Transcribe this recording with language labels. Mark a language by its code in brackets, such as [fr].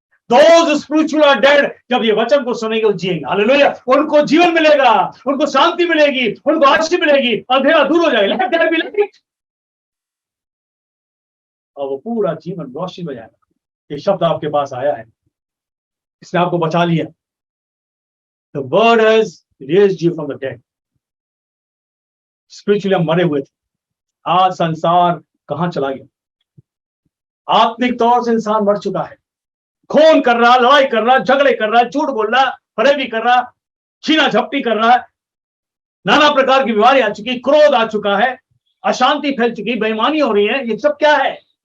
[en] Those spiritual are dead, [hi] जब ये वचन को सुनेंगे वो जिएंगे। हालेलुया। उनको जीवन मिलेगा, उनको शांति मिलेगी, उनको आशीष मिलेगी, अंधेरा दूर हो जाएगा। [en] Let there be light। [hi] और वो पूरा जीवन रोशनी हो जाएगा। ये शब्द आपके पास आया है, इसने आपको बचा लिया। [en] The word has raised you from the dead। [hi] Spiritually हम मरे हुए थे, आज संसार कहां चला गया? आत्मिक तौर से इंसान मर चुका है। खून कर रहा, लड़ाई कर रहा, झगड़े कर रहा, झूठ बोल रहा, फरेबी कर रहा, छीना झपटी कर रहा है, नाना प्रकार की बीमारी आ चुकी, क्रोध आ चुका है, अशांति फैल चुकी, बेईमानी हो रही है। ये सब क्या है?